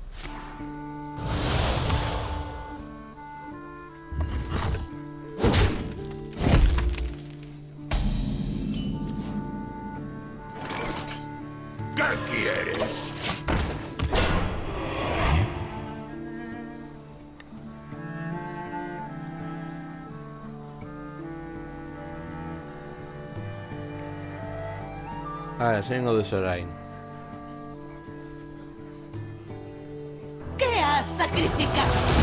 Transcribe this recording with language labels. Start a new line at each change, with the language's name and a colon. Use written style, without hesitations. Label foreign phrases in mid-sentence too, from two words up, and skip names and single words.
Spanish: ¿Qué quieres? A ver,
Basque: esango duzu orain. ¿Qué has sacrificado?